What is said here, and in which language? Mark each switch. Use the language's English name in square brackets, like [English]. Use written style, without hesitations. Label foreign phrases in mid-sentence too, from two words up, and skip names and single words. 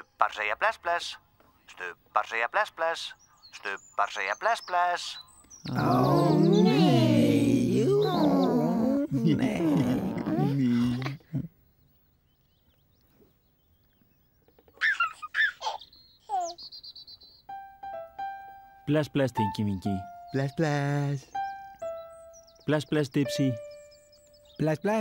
[Icelandic] Stubbar segja bless, bless. Stubbar segja bless, bless. Stubbar segja bless, bless. Ó, nei. Nei. Bless, bless, Tinky Winky. Bless, bless. Bless, bless, Dipsy. Bless, bless.